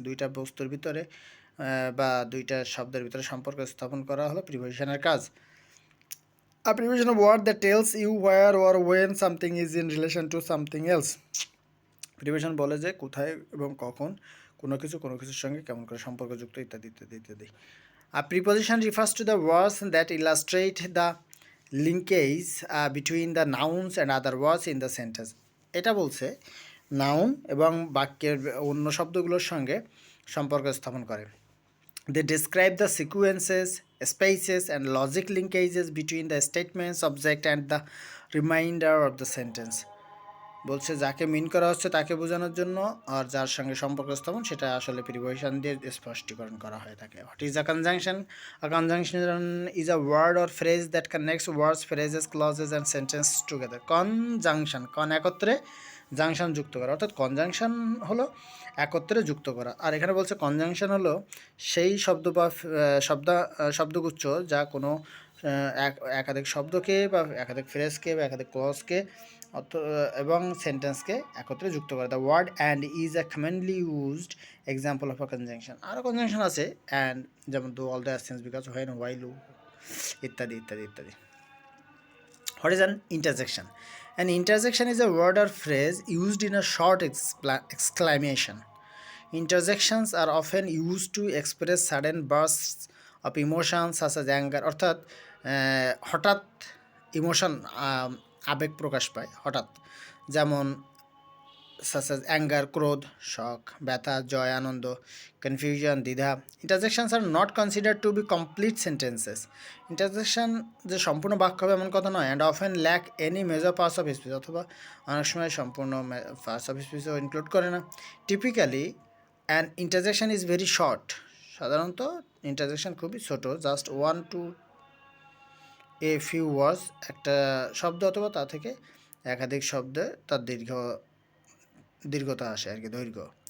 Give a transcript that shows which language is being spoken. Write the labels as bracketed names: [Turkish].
[Bangla] দুইটা বস্তুর ভিতরে বা দুইটা শব্দের ভিতরে সম্পর্ক স্থাপন করা হলো প্রিপোজিশনের কাজ। [English] A preposition of word that tells you where or when something is in relation to something else. [Bangla] Preposition বলে যে কোথায় এবং কখন কোনো কিছুর সঙ্গে কেমন করে সম্পর্কযুক্ত, ইত্যাদি ইত্যাদি ইত্যাদি। [English] A preposition refers to the words that illustrate the linkage between the nouns and other words in the sentence. [Bangla] এটা বলছে নাউন এবং বাক্যের অন্য শব্দগুলোর সঙ্গে সম্পর্ক স্থাপন করে। [English] They describe the sequences, spaces and logic linkages between the statements, subject and the remainder of the sentence. [Bangla] বলছে যাকে মিন করা হচ্ছে তাকে বোঝানোর জন্য, আর যার সঙ্গে সম্পর্ক স্থাপন সেটা আসলে প্রিপোজিশন দিয়ে স্পষ্টীকরণ করা হয়ে থাকে। [English] What is a conjunction? A conjunction is a word or phrase that connects words, phrases, clauses and sentence together. [Bangla] Conjunction, কন একত্রে, জাংশন যুক্ত করা, অর্থাৎ কনজাংশন হলো একত্রে যুক্ত করা। আর এখানে বলছে কনজাংশন হলো সেই শব্দ বা শব্দগুচ্ছ যা কোনো একাধিক শব্দকে বা একাধিক ফ্রেজকে বা একাধিক ক্লজকে এবং সেন্টেন্সকে একত্রে যুক্ত করে। [English] The word and is a commonly used example of a conjunction. [Bangla] আরও কনজাংশন আছে অ্যান্ড, যেমন do, all the since, because, when, while, ইত্যাদি ইত্যাদি ইত্যাদি। [English] What is an interjection? An interjection is a word or phrase used in a short exclamation. Interjections are often used to express sudden bursts of emotion such as anger, [Bangla] অর্থাৎ হঠাৎ emotion, আবেগ প্রকাশ পায় হঠাৎ, যেমন such as anger, ক্রোধ, শক, ব্যথা, জয়, আনন্দ, confusion, দ্বিধা। [English] Interjections are not consider to be complete sentences. [Bangla] Interjection যে সম্পূর্ণ বাক্য হবে এমন কথা নয়। [English] and often lack any major parts of speech, [Bangla] অথবা অনেক সময় সম্পূর্ণ পার্টস অফ স্পিচও ইনক্লুড করে না। [English] Typically an interjection is very short. [Bangla] সাধারণত ইন্টারজেকশন খুবই ছোট, [English] just 1 to a few words, [Bangla] একটা শব্দ অথবা তা থেকে একাধিক শব্দে তার দীর্ঘতা আসে আর কি, দৈর্ঘ্য।